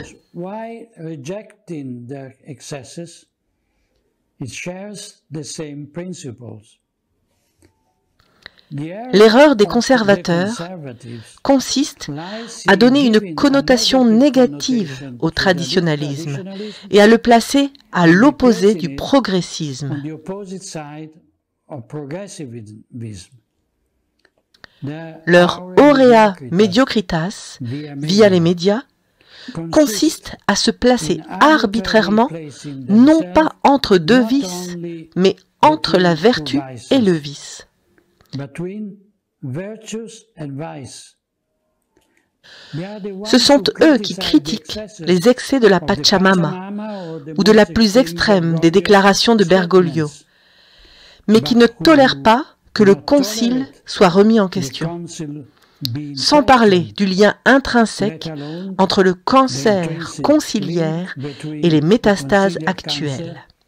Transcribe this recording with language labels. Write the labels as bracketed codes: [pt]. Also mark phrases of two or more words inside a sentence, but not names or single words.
[fr] L'erreur des conservateurs consiste à donner une connotation négative au traditionalisme et à le placer à l'opposé du progressisme. Leur [la] aurea mediocritas, [fr] via les médias, consiste à se placer arbitrairement, non pas entre deux vices, mais entre la vertu et le vice. Ce sont eux qui critiquent les excès de la Pachamama ou de la plus extrême des déclarations de Bergoglio, mais qui ne tolèrent pas que le concile soit remis en question, sans parler du lien intrinsèque entre le cancer conciliaire et les métastases actuelles.